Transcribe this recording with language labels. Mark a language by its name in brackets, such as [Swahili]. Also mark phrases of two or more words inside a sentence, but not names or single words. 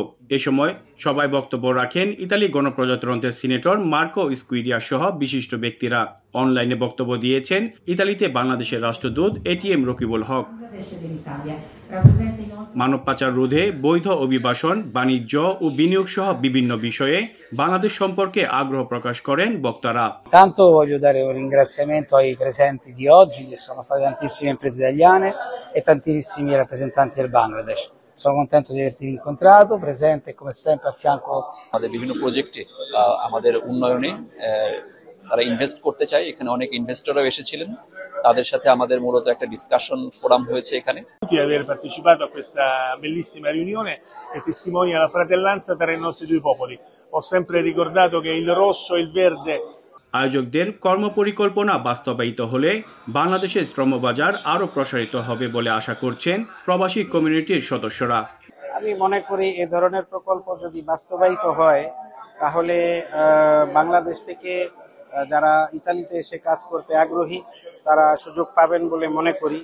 [Bangla] এ সময় সবাই বক্তব্য রাখেন ইতালি গণপ্রজাতন্ত্রের সিনেটর মার্কো স্কুইরিয়া সহ বিশিষ্ট ব্যক্তিরা। অনলাইনে বক্তব্য দিয়েছেন ইতালিতে বাংলাদেশের রাষ্ট্রদূত এটিএম রকিবুল হক। মানব পাচার রোধে, বৈধ অভিবাসন, বাণিজ্য ও বিনিয়োগ সহ বিভিন্ন বিষয়ে বাংলাদেশ সম্পর্কে আগ্রহ প্রকাশ করেন বক্তারা। [Italian] Tanto voglio dare un ringraziamento ai presenti di oggi, che sono state tantissime imprese italiane e tantissimi rappresentanti del Bangladesh. Sono contento di averti incontrato, presente come sempre a fianco. [Bangla] আমাদের বিভিন্ন প্রজেক্টে আমাদের উন্নয়নে তারা ইনভেস্ট করতে চায়। এখানে অনেক ইনভেস্টররা এসেছিলেন, তাদের সাথে আমাদের মূলত একটা [English] discussion forum [Bangla] হয়েছে এখানে। [Italian] Di aver partecipato a questa bellissima riunione che testimonia la fratellanza tra i nostri due popoli. Ho sempre ricordato che il rosso e il verde. [Bangla] আয়োজকদের কর্মপরিকল্পনা বাস্তবায়িত হলে বাংলাদেশের শ্রমবাজার আরও প্রসারিত হবে বলে আশা করছেন প্রবাসী কমিউনিটির সদস্যরা। আমি মনে করি এ ধরনের প্রকল্প যদি বাস্তবায়িত হয় তাহলে বাংলাদেশ থেকে যারা ইতালিতে এসে কাজ করতে আগ্রহী তারা সুযোগ পাবেন বলে মনে করি।